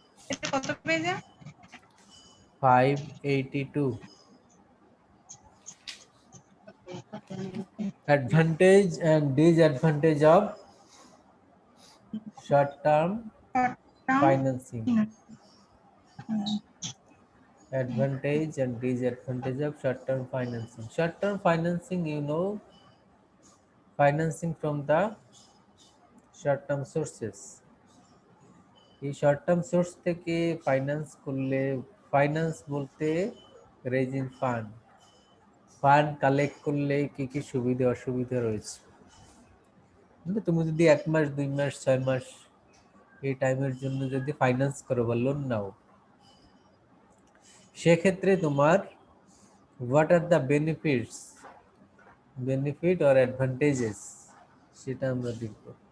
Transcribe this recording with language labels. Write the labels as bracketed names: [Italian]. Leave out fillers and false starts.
[Bangla] এটা কত পেজে? [English] 582 advantage and disadvantage of short term financing. Advantage and disadvantage of short-term financing. Short-term financing, you know, financing from the short-term sources. [Bangla] এই short term source থেকে finance করলে, finance বলতে raising fund, fund collect করলে কি কি সুবিধা অসুবিধা রয়েছে। কিন্তু তুমি যদি 1 মাস 2 মাস 6 মাস এই টাইমের জন্য যদি ফাইন্যান্স করো বা লোন নাও, সেক্ষেত্রে তোমার [English] what are the benefits, [Bangla] benefit or advantages, সেটা আমরা দেখব।